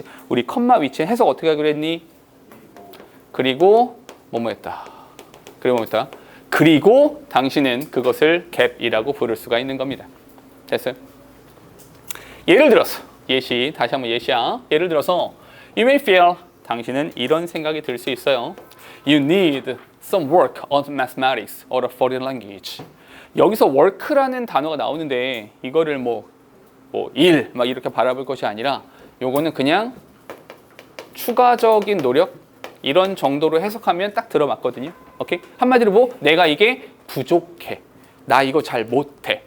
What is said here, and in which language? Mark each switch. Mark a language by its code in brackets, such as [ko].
[ko] 우리 컴마 위치 해석 어떻게 하기로 했니? 그리고 뭐뭐했다. 그리고 당신은 그것을 갭이라고 부를 수가 있는 겁니다. 됐어요? 예를 들어서 예시, 다시 한번 예시야. 예를 들어서 [en] You may feel [ko] 당신은 이런 생각이 들 수 있어요. [en] You need some work on mathematics or a foreign language. [ko] 여기서 work라는 단어가 나오는데 이거를 일 막 이렇게 바라볼 것이 아니라 요거는 그냥 추가적인 노력 이런 정도로 해석하면 딱 들어맞거든요. 오케이? 한마디로 내가 이게 부족해. 나 이거 잘 못해.